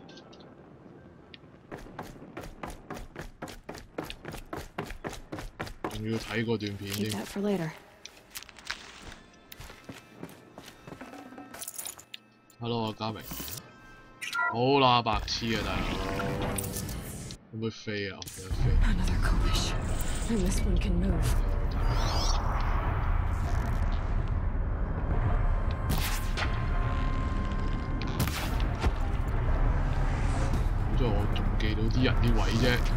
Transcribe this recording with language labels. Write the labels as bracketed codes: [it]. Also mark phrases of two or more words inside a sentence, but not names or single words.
[yue] 仲要睇嗰段片添。Hello， 嘉明。好啦，白痴啊，大佬。可唔可以飛啊？可唔可以飛？ [en] Another Kovish, and this one can move. [yue] 好在我仲記到啲人啲位啫。